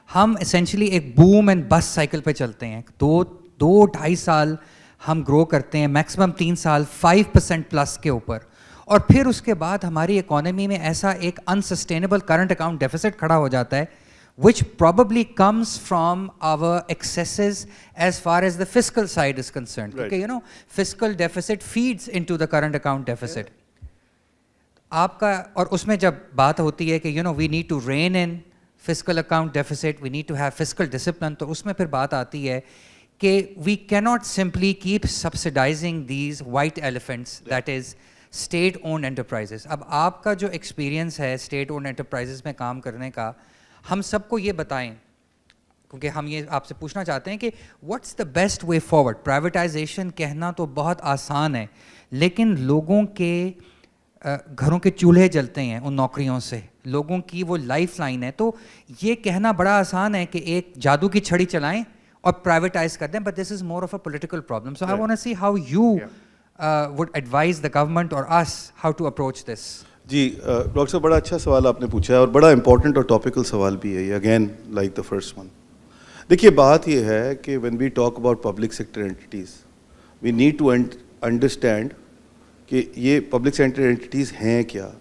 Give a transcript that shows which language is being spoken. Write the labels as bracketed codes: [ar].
[ur] ہم اسینشلی ایک boom and بس سائیکل پہ چلتے ہیں. 2-2.5 سال ہم گرو کرتے ہیں, میکسیمم 3 سال 5% پلس کے اوپر, اور پھر اس کے بعد ہماری اکانومی میں ایسا ایک انسسٹینیبل کرنٹ اکاؤنٹ ڈیفیسٹ کھڑا ہو جاتا ہے [en] which probably comes from our excesses as far as the fiscal side is concerned. Right. Okay, you know, fiscal deficit feeds into the current account deficit. [ur] آپ کا اور اس میں جب بات ہوتی ہے کہ [en] you know we need to rein in fiscal account deficit, we need to have fiscal discipline, [ur] تو اس میں پھر بات آتی ہے کہ [en] we cannot simply keep subsidizing these white elephants, that is state owned enterprises. [ur] اب آپ کا جو ایکسپیرینس ہے state owned enterprises میں کام کرنے کا, ہم سب کو یہ بتائیں, کیونکہ ہم یہ آپ سے پوچھنا چاہتے ہیں کہ [en] What's the best way forward. [ur] Privatisation کہنا تو بہت آسان ہے, لیکن لوگوں کے گھروں کے چولہے جلتے ہیں ان نوکریوں سے, لوگوں کی وہ لائف لائن ہے. تو یہ کہنا بڑا آسان ہے کہ ایک جادو کی چھڑی چلائیں اور پرائیویٹائز کر دیں, [en] But this is more of a political problem. So I want to see how you would advise the government or us how to approach this. [ur] جی doctor صاحب بڑا اچھا سوال آپ نے پوچھا ہے اور بڑا امپورٹنٹ اور ٹاپیکل سوال بھی ہے یہ, [en] Again like the first one. [ur] دیکھیے بات یہ ہے کہ [en] when we talk about public sector entities we need to understand [ur] کہ یہ پبلک سیکٹر اینٹیز ہیں کیا.